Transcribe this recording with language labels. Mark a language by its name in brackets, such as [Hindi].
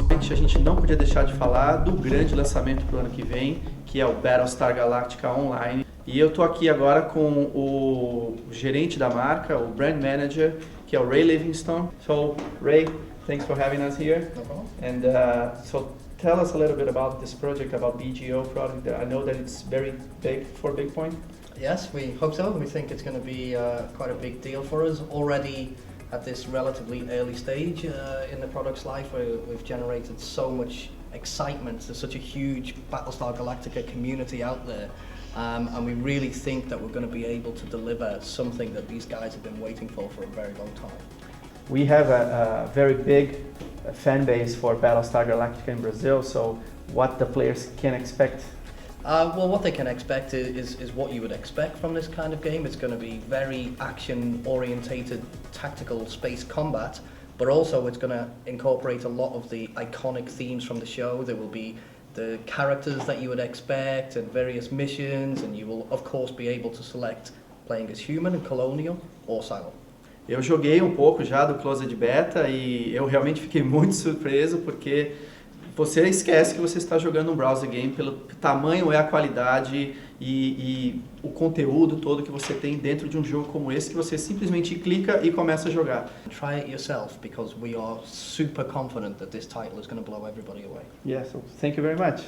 [Portuguese] A gente não podia deixar de falar do grande lançamento para o ano que vem, que é o Battlestar Galactica Online. E eu tô aqui agora com o gerente da marca, o brand manager, que é o Ray Livingstone. [English] So, Ray, thanks for having us here. No problem. And so tell us a little bit about this project, about BGO product. I know that it's very big for Big Point. Yes, we hope so. We think it's going to be quite a big deal for us. Already at this relatively early stage in the product's life, where we've generated so much excitement. There's such a huge Battlestar Galactica community out there. And we really think that we're going to be able to deliver something that these guys have been waiting for a very long time. We have a very big fan base for Battlestar Galactica in Brazil, so what the players can expect? Well, what they can expect is what you would expect from this kind of game. It's going to be very action-orientated tactical space combat, but also it's going to incorporate a lot of the iconic themes from the show. There will be the characters that you would expect and various missions, and you will of course be able to select playing as human and colonial or Cylon. [Portuguese] Eu joguei um pouco já do Closed Beta e eu realmente fiquei muito surpreso porque você esquece que você está jogando um browser game pelo tamanho, a qualidade e o conteúdo todo que você tem dentro de um jogo como esse, que você simplesmente clica e começa a jogar. [English] Try it yourself because we are super confident that this title is going to blow everybody away. Yeah, so thank you very much.